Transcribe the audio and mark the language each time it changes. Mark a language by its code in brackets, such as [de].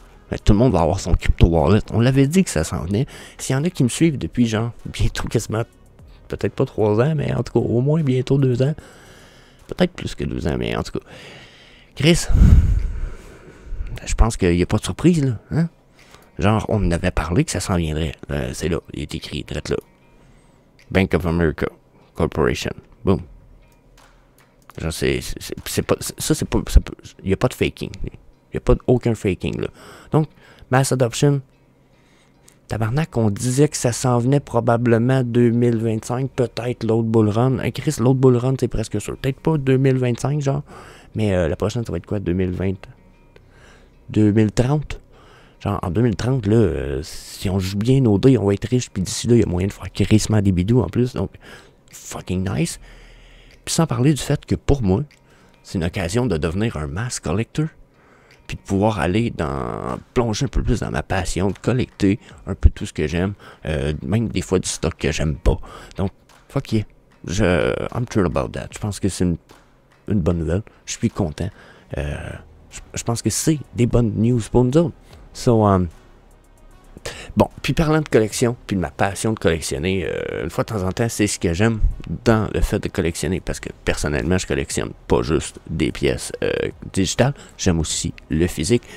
[fr] Ben, tout le monde va avoir son crypto wallet. On l'avait dit que ça s'en venait. S'il y en a qui me suivent depuis, genre, bientôt quasiment, peut-être pas 3 ans, mais en tout cas, au moins bientôt 2 ans. Peut-être plus que 2 ans, mais en tout cas. Chris, je pense qu'il n'y a pas de surprise, là. Hein? Genre, on en avait parlé que ça s'en viendrait. C'est là, il est écrit, direct là. Bank of America Corporation. Boom. Genre, c'est pas. Ça, c'est pas. Il n'y a pas de faking. Il n'y a pas aucun faking, là. Donc, mass adoption. Tabarnak, on disait que ça s'en venait probablement 2025, peut-être l'autre bull run. Chris, l'autre bull run, c'est presque sûr. Peut-être pas 2025, genre. Mais la prochaine, ça va être quoi, 2020? 2030? Genre, en 2030, là, si on joue bien nos dés, on va être riche, puis d'ici là, il y a moyen de faire crissement des bidous en plus, donc, [en] fucking nice. [fr] Puis sans parler du fait que, pour moi, c'est une occasion de devenir un mass collector. puis de pouvoir aller plonger un peu plus dans ma passion, de collecter un peu tout ce que j'aime, même des fois du stock que j'aime pas. [en] Donc, fuck yeah, I'm thrilled about that. [fr] Je pense que c'est une bonne nouvelle, je suis content. Je pense que c'est des bonnes news pour nous autres. So, bon, puis parlant de collection, puis de ma passion de collectionner, une fois de temps en temps, c'est ce que j'aime dans le fait de collectionner, parce que personnellement, je collectionne pas juste des pièces digitales, j'aime aussi le physique.